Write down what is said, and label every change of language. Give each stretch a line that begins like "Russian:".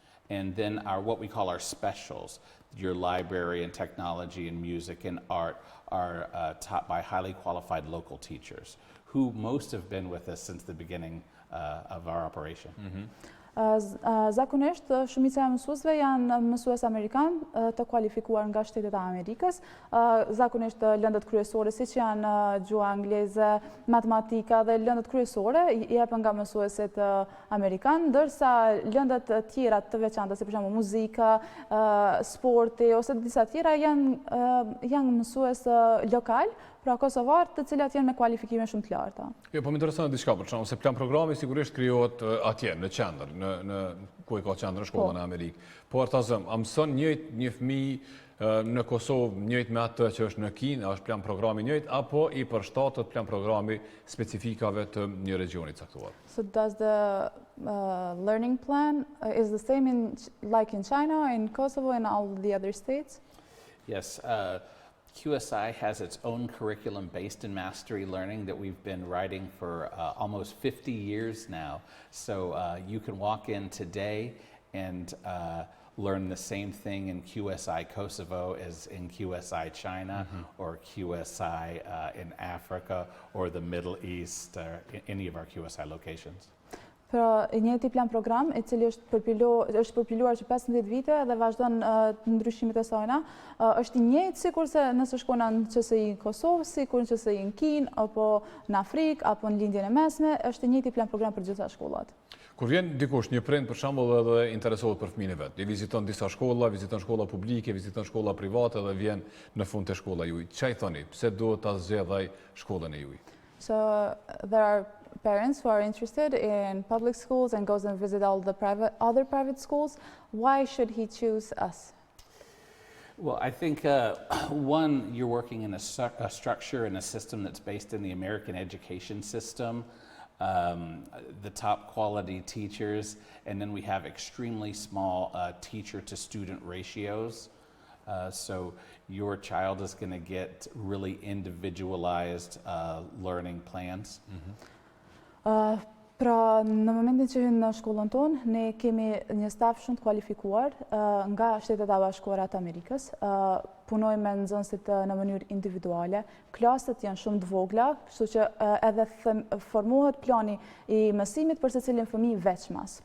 English: And then what we call our specials, your library and technology and music and art, are taught by highly qualified local teachers, who most have been with us since the beginning of our operation.
Albanian: Zakonisht, shumica e mësuesve janë mësues amerikan të kualifikuar nga Shtetet e Amerikës. Zakonisht lëndët kryesore siç janë gjuha angleze, matematika dhe lëndët kryesore jepen nga mësuesit amerikan, ndërsa lëndët tjera të veçanta, si për shembull muzika, sporti ose disa tjera janë mësues lokal, pra kosovar, të cilat janë me kualifikime shumë të larta. Jo, po më intereson diçka, për shembull, se plan programi sigurisht krijohet atje në qendër, në ku e ka qendrën shkolla në Amerikë. Po artazëm, a mëson një fëmijë në Kosovë njëjtë me atë që është në Kinë, është plan programi njëjtë apo i përshtatet plan programi specifikave të një regioni caktuar?
English: So does the learning plan is the same like in China, in Kosovo and all the other states? Yes. QSI has its own curriculum based in mastery learning that we've been writing for almost 50 years now. So you can walk in today and learn the same thing in QSI Kosovo as in QSI China or QSI in Africa or the Middle East or any of our QSI locations.
Albanian: Pra i njëjti plan program i cili është përpiluar që 15 vite dhe vazhdon ndryshimet e sajna, është i njëjtë sikurse nëse shkona në QSI në Kosovë, sikur në QSI në Kinë, apo në Afrikë, apo në lindjen e mesme, është i njëjti plan program për gjitha shkollat. Kur vjen dikush, një prind për shembull edhe interesohet për fëmijën e vet, i viziton disa shkolla, viziton shkolla publike, viziton shkolla private dhe vjen në fund të shkolla juaj. Çfarë thoni? Pse duhet ta zgjedhaj shkollën e juaj?
English: So there are parents who are interested in public schools and goes and visit all the other private schools. Why should he choose us? Well, I think one, you're working in a structure and a system that's based in the American education system, the top quality teachers, and then we have extremely small teacher-to-student ratios. So your child is going to get really individualized learning plans.
Albanian: Pra në momentin që hynë në shkollën tonë, ne kemi një staf shumë të kualifikuar nga Shtetet e Bashkuara të Amerikës. Punojmë me nxënësit në mënyrë individuale. Klasët janë shumë të vogla, kështu që edhe formohet plani i mësimit për secilin fëmijë veçmas.